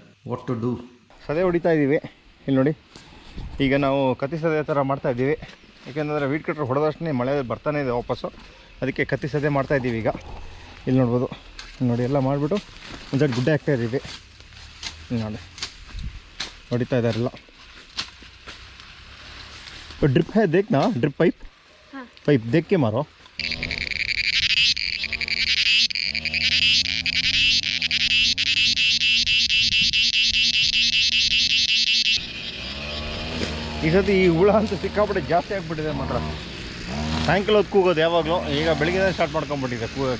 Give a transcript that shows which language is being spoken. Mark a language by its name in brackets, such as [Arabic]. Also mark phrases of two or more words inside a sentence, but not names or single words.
[English] what to do. [Kannada] ಸದೆ ಹೊಡಿತಾ ಇದ್ದೀವಿ ಇಲ್ಲಿ ನೋಡಿ. ಈಗ ನಾವು ಕತ್ತಿ ಸದೆ ಥರ ಮಾಡ್ತಾಯಿದ್ದೀವಿ, ಯಾಕೆಂದರೆ [English] weed cutter [Kannada] ಹೊಡೆದಷ್ಟೇ ಮಳೆ ಬರ್ತಾನೆ ಇದೆ ವಾಪಸ್ಸು. ಅದಕ್ಕೆ ಕತ್ತಿ ಸದೆ ಮಾಡ್ತಾಯಿದ್ದೀವಿ ಈಗ. ಇಲ್ಲಿ ನೋಡ್ಬೋದು ನೋಡಿ, ಎಲ್ಲ ಮಾಡಿಬಿಟ್ಟು ಒಂದು ಸೈಡ್ ಗುಡ್ಡೆ ಹಾಕ್ತಾಯಿದ್ದೀವಿ ನೋಡಿ. ಹೊಡಿತಾ ಇದ್ದಾರೆಲ್ಲ. [Hindi] ड्रिप है देखना, [English] drip pipe [Hindi] देख के मारो. [Kannada] ಈ ಸತಿ ಈ ಹುಳ ಅಂತ ಸಿಕ್ಕಾಪಟ್ಟೆ ಜಾಸ್ತಿ ಆಗಿಬಿಟ್ಟಿದೆ ಮಾತ್ರ. ಸಾಯಂಕಾಲ ಹೊತ್ತು ಕೂಗೋದು ಯಾವಾಗಲೂ, ಈಗ ಬೆಳಿಗ್ಗೆ ಸ್ಟಾರ್ಟ್ ಮಾಡ್ಕೊಂಬಿಟ್ಟಿದೆ ಕೂಗೋಕ್ಕೆ.